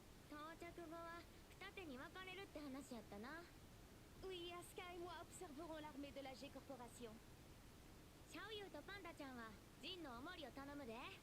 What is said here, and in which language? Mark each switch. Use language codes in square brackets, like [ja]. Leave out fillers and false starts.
[ja] 到着後は二手に分かれるって話やったな。 [fr] Oui, Asuka et moi observerons l'armée de la G Corporation. [ja] シャオユーとパンダちゃんはジンのお守りを頼むで。